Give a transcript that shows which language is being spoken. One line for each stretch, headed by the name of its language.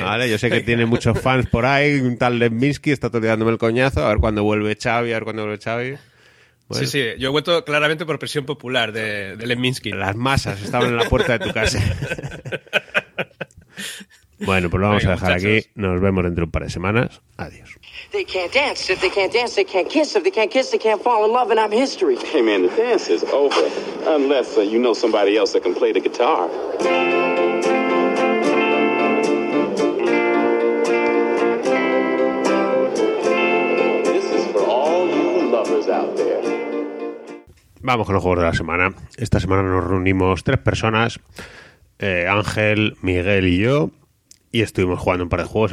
Spanish: Vale, yo sé que tiene muchos fans por ahí. Un tal de Minsky está toleándome el coñazo. A ver cuándo vuelve Xavi. Bueno. Sí, yo he vuelto claramente por presión popular de Leminsky. Las masas estaban en la puerta de tu casa. Bueno, pues lo vamos a dejar aquí. Nos vemos dentro de un par de semanas. Adiós.
English: They can't dance. If they can't dance, they can't kiss. If they can't kiss, they can't fall in love, and I'm history. Hey, man, the dance is over. Unless you know somebody else that can play the guitar. This is for all you lovers out there.
Spanish: Vamos con los juegos de la semana. Esta semana nos reunimos tres personas, Ángel, Miguel y yo, y estuvimos jugando un par de juegos.